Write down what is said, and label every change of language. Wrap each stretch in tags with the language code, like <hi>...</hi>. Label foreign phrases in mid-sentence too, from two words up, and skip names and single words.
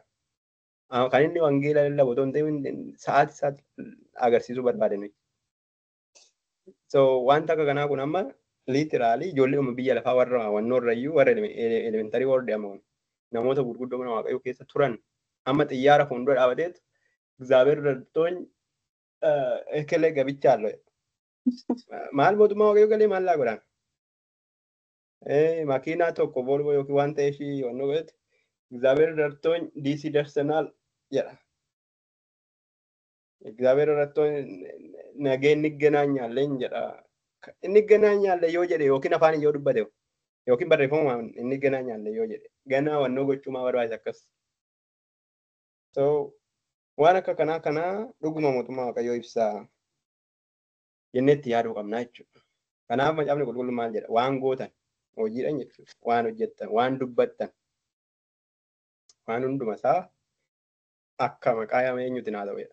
<om>Kan inni wangeela lallabu otoo hin ta'in sa'aatii isaatti agarsiisuu barbaadan. So wanta akka kanaa kun amma liitiraalii ijoollee biyya lafaa warra wannoorrayyuu warra elementarii warra deemaman namoota gurguddoo mana waaqayyoo keessa turan amma xiyyaara fuuldura dhaabateetu</om> <am>እግዚአብሔር ረድቶኝ እከሌ ገብቻለሁ</am> <om>maal mootummaa waaqayyo galee maal laa godhan makiinaa tokko volvo yookiin waan ta'ee ishii yoonnoo godhate</om> <am>እግዚአብሔር ረድቶኝ ዲሲ ደርሰናል</am> <om>jedha</om> <am>እግዚአብሔር ረድቶኝ ነገ እንገናኛለን</am> <om>jedha እንገናኛለን yoo jedhe yookiin afaan yoo dubbate yookiin barreeffamumaan እንገናኛለን yoo jedhe ganaa wannoo gochuumaa barbaachisa akkas so waan akka kanaa dhuguma mootummaa waaqayyoo ibsaa jennetti yaaduu qabna jechuudha. Kanaaf macaafni qulqulluun maal jedha waan gootan hojiidhaan jechuudha waan hojjettan waan dubbattan waan hunduma isaa akka maqaa eenyuutiin haa ta'u jedha.</om>